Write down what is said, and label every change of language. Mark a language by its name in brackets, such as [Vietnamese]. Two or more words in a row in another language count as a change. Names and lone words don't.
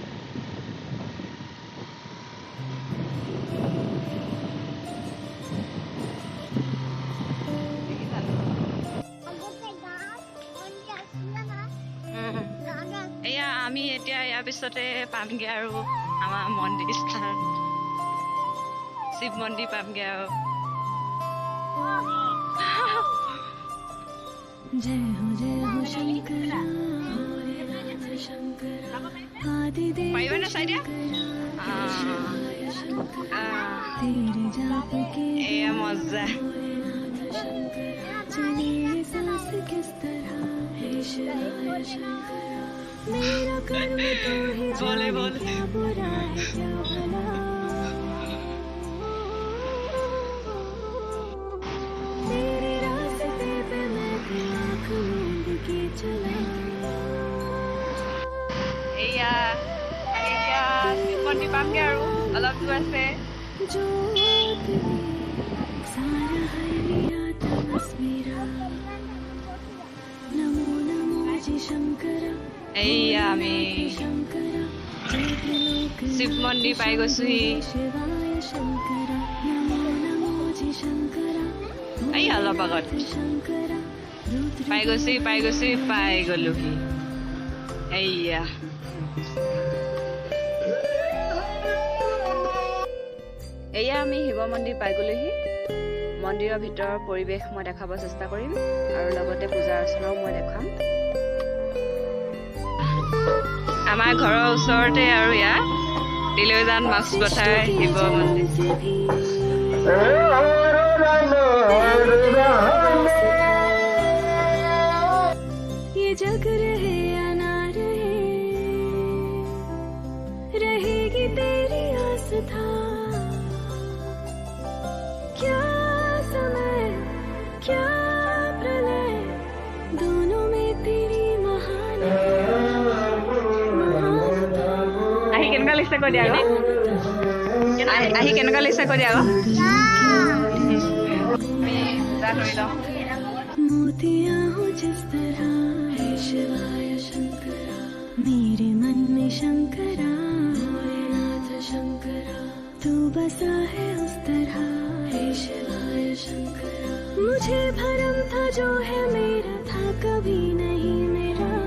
[Assamese] এয়া আমি এতিয়া ইয়াৰ পিছতে পামগৈ আৰু আমাৰ মন্দিৰ স্থান, শিৱ মন্দিৰ পামগৈ আৰু। [Hindi] जय हो शंकरा भोलेनाथ शंकरा आदिदेव शंकरा शिवाय शंकरा तेरे जाप के [Assamese] এয়া মজা [Hindi] भोलेनाथ शंकरा चलिए सांस किस तरह हे शिवाय शंकरा मेरा कर्म तो ही जाने क्या बुरा है क्या भला तेरे रास्ते पे मैं भी आँख मूंद के चला। [Assamese] এয়া এতিয়া শিৱ মন্দিৰ পামগৈ আৰু অলপ দূৰ আছে। [Hindi] जोत में सारा है मेरा तमस मेरा नमो नमो जी शंकरा [Assamese] এয়া আমি [Hindi] शंकरा जय त्रिलोक [Assamese] শিৱ মন্দিৰ পাই গৈছোহি। [Hindi] शिवाय शंकरा नमो नमो जी शंकरा [Assamese] এই অলপ আগত [Hindi] शंकरा रुद्र [Assamese] পাই গ'লোহি। এয়া এয়া আমি শিৱ মন্দিৰ পাই গ'লোহি। মন্দিৰৰ ভিতৰৰ পৰিৱেশ মই দেখাব চেষ্টা কৰিম আৰু লগতে পূজা অৰ্চনাও মই দেখাম। আমাৰ ঘৰৰ ওচৰতে আৰু ইয়াত তিলৈজান মাছপথাৰ শিৱ মন্দিৰ। [Hindi] ये जग रहे या ना रहे रहेगी तेरी आस्था। क्या समय क्या प्रलय दोनों में तेरी महानता। [Assamese] আহি কেনেকুৱা লাগিছে কৈ দিয়া আকৌ, আহি কেনেকুৱা লাগিছে কৈ দিয়া আকৌ। [Hindi] मोतियाँ हो जिस तरह हे शिवाय शंकरा मेरे मन में शंकरा भोलेनाथ शंकरा तू बसा है उस तरह हे शिवाय शंकरा मुझे भरम था जो है मेरा था कभी नहीं मेरा